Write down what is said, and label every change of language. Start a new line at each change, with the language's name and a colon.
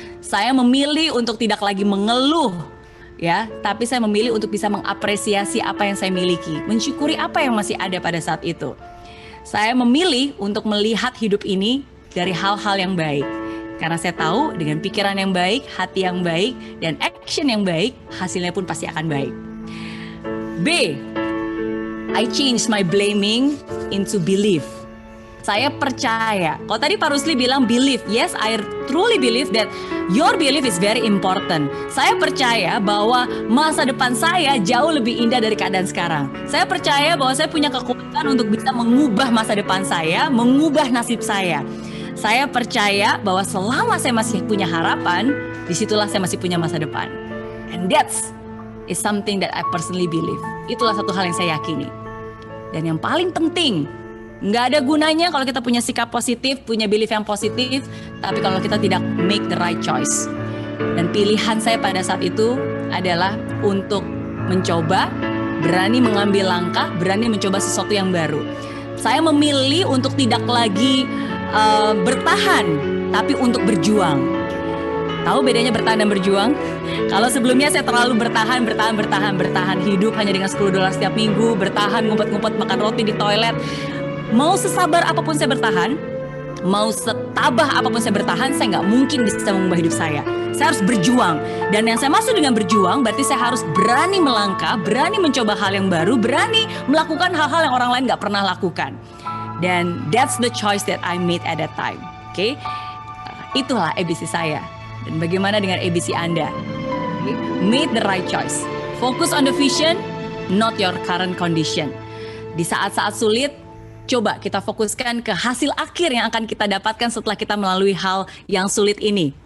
Indonesian: Saya memilih untuk tidak lagi mengeluh, ya, tapi saya memilih untuk bisa mengapresiasi apa yang saya miliki, mensyukuri apa yang masih ada pada saat itu. Saya memilih untuk melihat hidup ini dari hal-hal yang baik. Karena saya tahu dengan pikiran yang baik, hati yang baik, dan action yang baik, hasilnya pun pasti akan baik. B.
English: I change my blaming into belief.
Indonesian: Saya percaya. Kalau tadi Pak Rusli bilang
English: believe, yes, I truly believe that your belief is very important.
Indonesian: Saya percaya bahwa masa depan saya jauh lebih indah dari keadaan sekarang. Saya percaya bahwa saya punya kekuatan untuk bisa mengubah masa depan saya, mengubah nasib saya. Saya percaya bahwa selama saya masih punya harapan, disitulah saya masih punya masa depan.
English: And that's is something that I personally believe.
Indonesian: Itulah satu hal yang saya yakini. Dan yang paling penting, nggak ada gunanya kalau kita punya sikap positif, punya belief yang positif, tapi kalau kita tidak
English: make the right choice.
Indonesian: Dan pilihan saya pada saat itu adalah untuk mencoba, berani mengambil langkah, berani mencoba sesuatu yang baru. Saya memilih untuk tidak lagi bertahan, tapi untuk berjuang. Tahu bedanya bertahan dan berjuang? Kalau sebelumnya saya terlalu bertahan hidup hanya dengan $10 setiap minggu, bertahan ngumpet-ngumpet makan roti di toilet. Mau sesabar apapun saya bertahan, mau setabah apapun saya bertahan, saya nggak mungkin bisa mengubah hidup saya. Saya harus berjuang. Dan yang saya maksud dengan berjuang, berarti saya harus berani melangkah, berani mencoba hal yang baru, berani melakukan hal-hal yang orang lain nggak pernah lakukan. Dan
English: that's the choice that I made at that time.
Indonesian: Oke, itulah ABC saya. Dan bagaimana dengan ABC Anda?
English: Okay? Made the right choice. Focus on the vision, not your current condition.
Indonesian: Di saat-saat sulit, coba kita fokuskan ke hasil akhir yang akan kita dapatkan setelah kita melalui hal yang sulit ini.